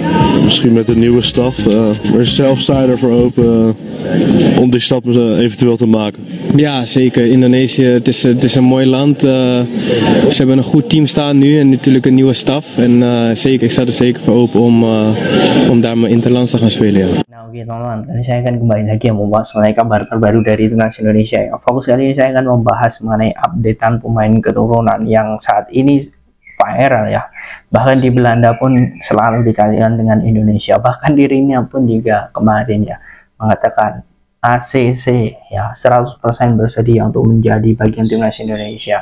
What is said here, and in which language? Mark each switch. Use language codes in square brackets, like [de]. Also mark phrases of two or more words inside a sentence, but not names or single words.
[nl] Misschien met een nieuwe staf. Maar zelf sta je ervoor open om die stap eventueel te maken. Ja, zeker. Indonesië, het is een mooi land. Ze hebben een goed team staan nu en natuurlijk een nieuwe staf. En zeker, ik sta er zeker voor open om daar mijn interlands te gaan spelen. Ja. [id] Nah, oke teman-teman, tadi saya akan kembali lagi membahas mengenai kabar terbaru dari Timnas Indonesia ya. Fokus kali ini saya akan membahas mengenai updatean pemain keturunan yang saat ini viral ya. Bahkan di Belanda pun selalu dikaitkan dengan Indonesia. Bahkan dirinya pun juga kemarin ya mengatakan ACC ya 100% bersedia untuk menjadi bagian Timnas Indonesia.